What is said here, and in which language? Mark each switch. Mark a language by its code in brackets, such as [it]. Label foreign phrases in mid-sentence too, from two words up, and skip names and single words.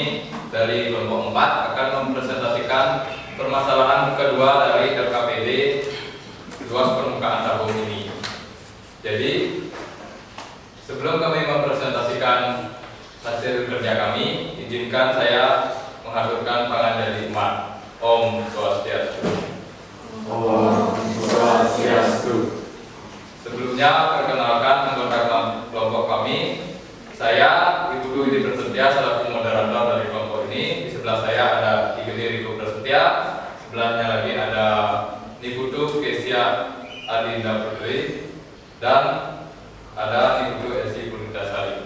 [id] Dari kelompok 4 akan mempresentasikan permasalahan kedua dari LKPD luas permukaan tabung ini. Jadi, sebelum kami mempresentasikan hasil kerja kami, izinkan saya menghaturkan pangan dari umat. [ban] Om Swastiastu. Om Swastiastu. [id] Sebelumnya, perkenalkan anggota kelompok kami. Saya Ibu Dwi Prasetya selaku moderator dari kelompok ini. Di sebelah saya ada Ibu Riko Prasetya, sebelahnya lagi ada Niputu Kesia Adinda Putri, dan ada Niputu Esi Purnidasari.